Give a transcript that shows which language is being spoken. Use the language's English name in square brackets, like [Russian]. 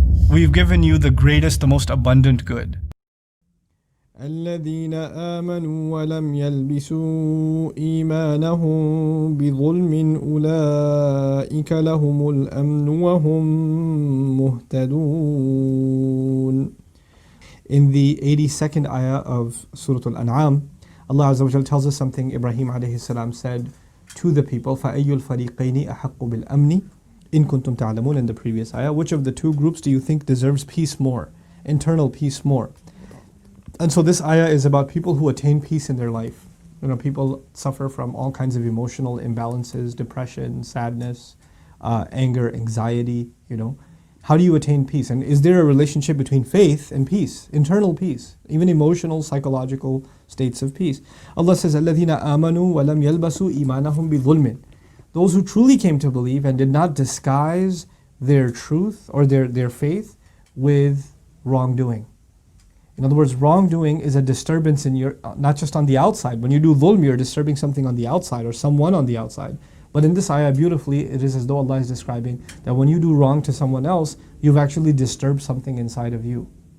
[English] We've given you the greatest, the most abundant good. [Arabic] الذين آمنوا ولم يلبسوا إيمانهم بظلم أولئك لهم الأمن وهم مهتدون. [English] In the 82nd ayah of Surah Al-An'am, Allah Azza wa Jal tells us something Ibrahim alayhi salam said to the people, [Arabic] فَأَيُّ الْفَرِيقَيْنِ أَحَقُّ بِالْأَمْنِ إِن كُنْتُمْ تَعْلَمُونَ. [English] In the previous ayah, which of the two groups do you think deserves peace more, internal peace more? And so this ayah is about people who attain peace in their life. People suffer from all kinds of emotional imbalances, depression, sadness, anger, anxiety, How do you attain peace? And is there a relationship between faith and peace, internal peace, even emotional, psychological states of peace? Allah says, [Arabic] الَّذِينَ آمَنُوا وَلَمْ يَلْبَسُوا إِيمَانَهُمْ بِظُلْمٍ. [English] Those who truly came to believe and did not disguise their truth or their faith with wrongdoing. In other words, wrongdoing is a disturbance in your, not just on the outside. When you do dhulm, you're disturbing something on the outside or someone on the outside. But in this ayah, beautifully, it is as though Allah is describing that when you do wrong to someone else, you've actually disturbed something inside of you.